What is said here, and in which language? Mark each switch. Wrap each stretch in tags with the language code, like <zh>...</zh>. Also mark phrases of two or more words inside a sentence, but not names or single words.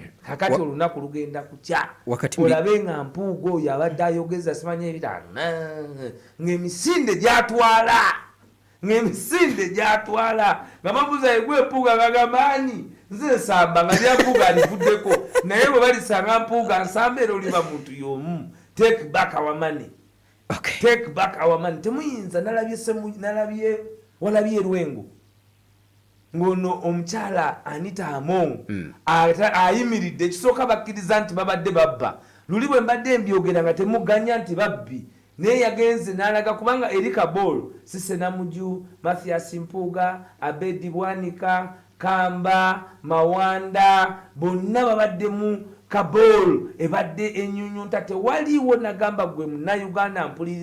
<lg>Kakati olunaku lugenda kukya. Olabe nga Mpuuga oyo abadde ayogeza simanye ebitaano ng'emisinde gy'atwala. Nga mabuza egwe Mpuuga ng'agamba ani nze nsamba nga lya Mpuuga alivuddeko naye bwe balisanga Mpuuga nsamba era oliba muntu y'omu.</lg> <en>Take back our money. Take back our money.</en> <lg>Temuyinza walabye Lwengo. Ngono omukyala Anita Among ayimiridde ekisooka bakkiriza nti babadde babba. Luli bwe mbadde mbyogera nga temuganya nti babbi. Naye yagenze n'alaga kubanga Erika Ball, Sise Namuju, Mathias Mpuuga, Abedi Bwanika, Kamba, Mawanda, bonna babadde mu Kabul ebadde ennyunyunta tewaliwo nagamba gwe munnayuganda</lg>